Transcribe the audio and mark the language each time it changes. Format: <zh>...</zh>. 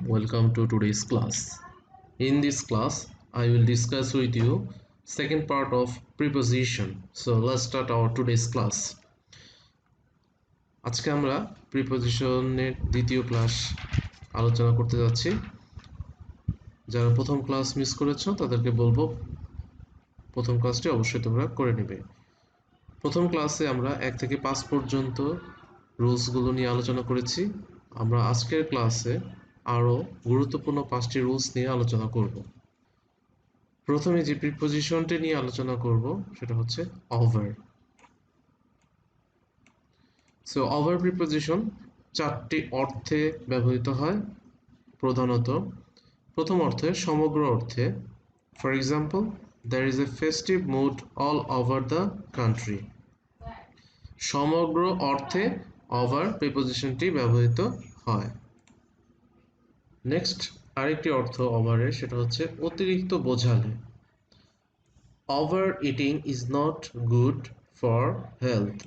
<en>Welcome to today's class. In this class, I will discuss with you second part of preposition. So let's start our today's class.</en> <bn>আজকে আমরা প্রিপোজিশনের দ্বিতীয় class আলোচনা করতে যাচ্ছি। যারা প্রথম ক্লাস মিস করেছো তাদেরকে বলবো প্রথম ক্লাসটি অবশ্যই তোমরা করে নেবে। প্রথম ক্লাসে আমরা 1 থেকে 5 পর্যন্ত রুলসগুলো নিয়ে আলোচনা করেছি। আমরা আজকের ক্লাসে আরো গুরুত্বপূর্ণ 5টি রুলস নিয়ে আলোচনা করব। প্রথমে যে প্রিপোজিশনটি নিয়ে আলোচনা করব সেটা হচ্ছে ওভার। সো ওভার প্রিপোজিশন 4টি অর্থে ব্যবহৃত হয় প্রধানত। প্রথম অর্থে সমগ্র অর্থে,</bn> <en>For example there is a festive mood all over the country।</en> <bn>সমগ্র অর্থে ওভার প্রিপোজিশনটি ব্যবহৃত হয়। নেক্সট আরেকটি অর্থ ওভারের, সেটা হচ্ছে অতিরিক্ত বোঝালে।</bn> <en>Overeating is not good for health.</en>